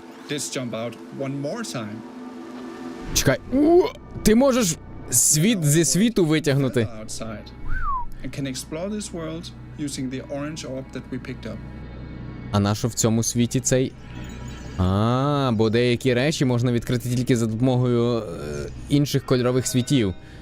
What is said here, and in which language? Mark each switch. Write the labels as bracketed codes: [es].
[en] Let's jump out one more time. [uk] Чекай. Ти можеш світ зі світу витягнути. [en] And can explore this world using the orange orb that we picked up. [uk] А нащо в цьому світі цей? Бо деякі речі можна відкрити тільки за допомогою інших кольорових світів.